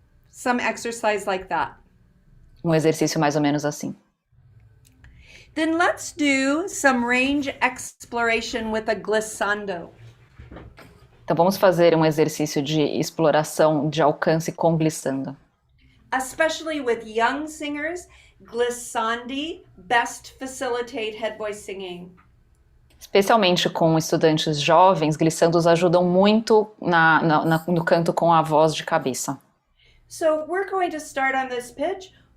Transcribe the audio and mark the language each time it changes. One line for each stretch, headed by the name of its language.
English: Some exercise like that.
Portuguese: Um exercício mais ou menos assim.
English: Then let's do some range exploration with a glissando.
Portuguese: Então vamos fazer um exercício de exploração de alcance com glissando.
English: Especially with young singers, glissandi best facilitate head voice singing.
Portuguese: Especialmente com estudantes jovens, glissandos ajudam muito no canto com a voz de cabeça.
English: So we're going to start on this pitch.